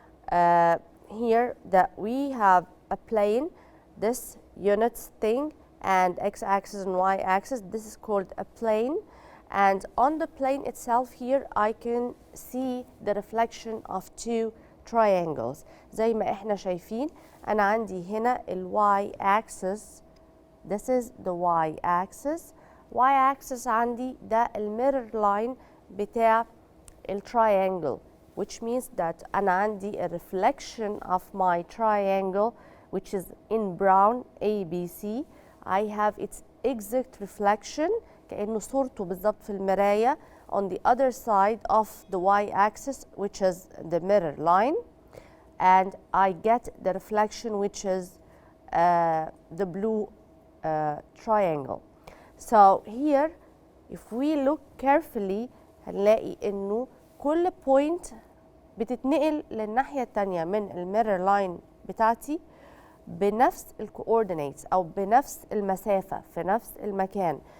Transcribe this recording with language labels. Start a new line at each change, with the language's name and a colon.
English: Here that we have a plane, this units thing, and x-axis and y-axis. This is called a plane, and on the plane itself here I can see the reflection of 2 triangles.
Arabic: زي ما احنا شايفين أنا عندي هنا ال y-axis.
English: This is the y-axis. y-axis
Arabic: عندي ده الميرور لاين بتاع التراينجل,
English: which means that
Arabic: أنا عندي
English: a reflection of my triangle, which is in brown ABC. I have its exact reflection
Arabic: كأنه صورته بالضبط في المراية
English: on the other side of the y-axis, which is the mirror line, and I get the reflection, which is the blue triangle. So here if we look carefully
Arabic: هنلاقي إنه كل point بتتنقل للناحية التانية من الميرور لاين بتاعتي بنفس الكوردينيتس أو بنفس المسافة في نفس المكان.